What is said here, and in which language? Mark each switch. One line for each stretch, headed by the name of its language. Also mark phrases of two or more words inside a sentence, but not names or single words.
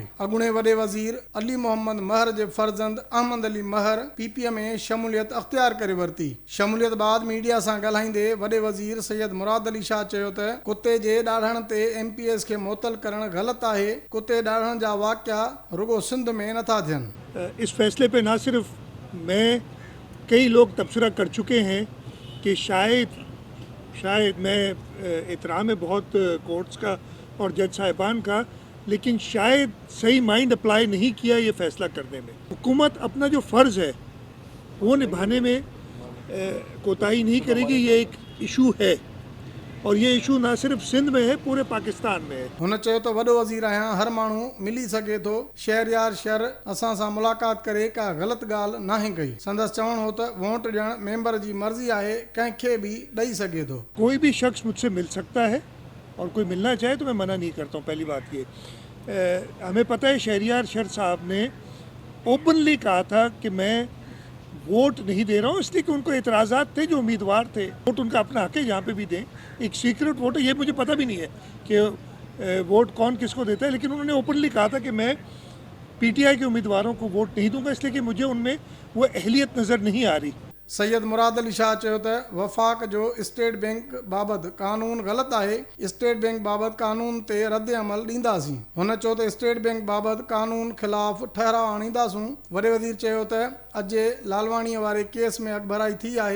Sindhi: अॻूणे वॾे वज़ीर अली मोहम्मद महर जे फर्ज़ंद अहमद अली महर PPM में शमूलियत अख़्तियार करे वरिती। शमूलियत बाद मीडिया सां ॻाल्हाईंदे वॾे वज़ीर सैयद मुराद अली शाह चयो त कुते जे ॾाढ़ण ते MPS खे मुअतल करणु ग़लति आहे। कुते ॾाढ़ण जा वाक़िया रुगो सिंध में नथा थियनि।
Urdu: اس فیصلے پہ نہ صرف میں، کئی لوگ تبصرہ کر چکے ہیں کہ شاید میں احترام ہے بہت کورٹس کا اور جج صاحبان کا، لیکن شاید صحیح
English: mind apply
Urdu: نہیں کیا یہ فیصلہ کرنے میں. حکومت اپنا جو فرض ہے وہ نبھانے میں کوتاہی نہیں کرے گی. یہ ایک ایشو ہے اور یہ ایشو نہ صرف سندھ میں ہے، پورے پاکستان میں ہے.
Sindhi: हुन चयो त वॾो वज़ीर आहियां, हर माण्हू मिली सघे थो। शहरयार शहर असां सां मुलाक़ात करे का ग़लति ॻाल्हि नाहे कई। संदसि चवणु हो त वोट ॾियणु मेंबर जी मर्ज़ी आहे, कंहिंखे बि ॾेई सघे थो।
Urdu: کوئی بھی شخص مجھ سے مل سکتا ہے اور کوئی ملنا چاہے تو میں منع نہیں کرتا ہوں. پہلی بات یہ، ہمیں پتا ہے شہریار شہر صاحب نے اوپنلی کہا تھا کہ میں ووٹ نہیں دے رہا ہوں، اس لیے کہ ان کو اعتراضات تھے جو امیدوار تھے. ووٹ ان کا اپنا حق ہے، یہاں پہ بھی دیں۔ ایک
English: secret vote
Urdu: ہے، یہ مجھے پتا بھی نہیں ہے کہ ووٹ کون کس کو دیتا ہے، لیکن انہوں نے اوپنلی کہا تھا کہ میں PTI کے امیدواروں کو ووٹ نہیں دوں گا، اس لیے کہ مجھے ان میں وہ اہلیت نظر نہیں آ رہی.
Sindhi: सैयद मुराद अली शाह चयो त वफ़ाक़ जो स्टेट बैंक बाबति कानून ग़लति आहे। स्टेट बैंक बाबति कानून ते रद्द अमल ॾींदासीं। हुन चयो त स्टेट बैंक बाबति कानून ख़िलाफ़ ठहराव आणींदासूं। वॾे वज़ीर चयो त अॼु लालवाणीअ वारे केस में अॻभराई थी आहे।